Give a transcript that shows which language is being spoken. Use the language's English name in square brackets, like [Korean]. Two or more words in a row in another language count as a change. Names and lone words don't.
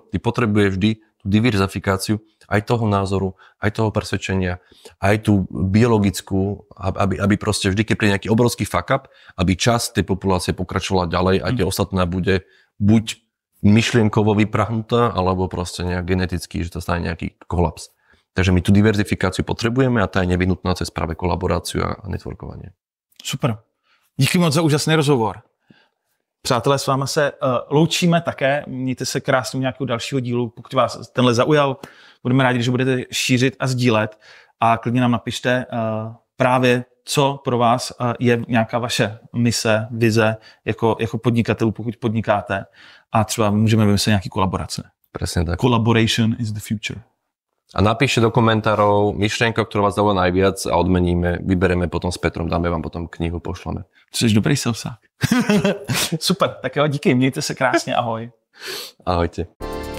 [Slovak] Ty potrebuješ vždy tú diverzifikáciu aj toho názoru, aj toho presvedčenia, aj tú biologickú, aby proste vždy, keď príde nejaký obrovský [English] fuck up, [Slovak] aby časť tej populácie pokračovala ďalej a tie ostatná bude buď myšlienkovo vyprahnutá, alebo proste nejak geneticky, že to stane nejaký kolaps. Takže my tú diverzifikáciu potřebujeme a ta je nevyhnutná cez právě kolaboraci a networkování. [Czech] Super. Díky moc za úžasný rozhovor. Přátelé, s váma se loučíme také. Mějte se krásně u nějakého dalšího dílu. Pokud vás tenhle zaujal, budeme rádi, že budete šířit a sdílet. A klidně nám napište právě, co pro vás je nějaká vaše mise, vize jako podnikatelů, pokud podnikáte. A třeba můžeme vymyslet nějaký kolaborace. [Slovak] Presne tak. [English] Collaboration is the future. [Slovak] A napíšte do komentárov myšlienku, ktorá vás zaujala najviac a odmeníme, vybereme potom s Petrom, dáme vám potom knihu, pošleme. [Czech] Jsi dobrý salsák. Super, tak jo, díky, mějte se krásně, ahoj. [Slovak] Ahojte.